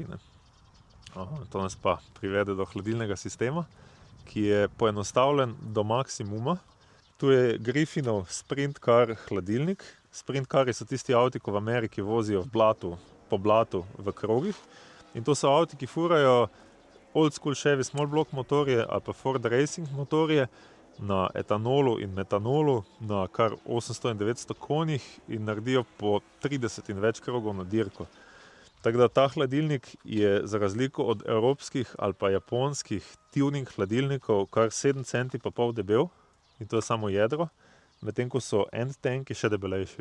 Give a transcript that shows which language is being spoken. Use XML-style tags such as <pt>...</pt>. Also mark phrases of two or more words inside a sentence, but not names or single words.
<sl>To nas pa privede do hladilnega sistema, ki je poenostavljen do maksimuma. Tu je Griffinov Sprint Car hladilnik. Sprint Cari so tisti avti, ko v Ameriki vozijo po blatu v krogih. In to so avti, ki furajo</sl> <en>old school Chevy small block</en> <sl>motorje ali pa Ford Racing motorje na etanolu in metanolu na kar 800 in 900 konjih in naredijo po 30 in več krogov na dirko. Tako da ta hladilnik je za razliko od evropskih ali pa japonskih tuning hladilnikov kar 7 centi pa pol debel in to je samo jedro, medtem ko so end tanki še debelejši.</sl>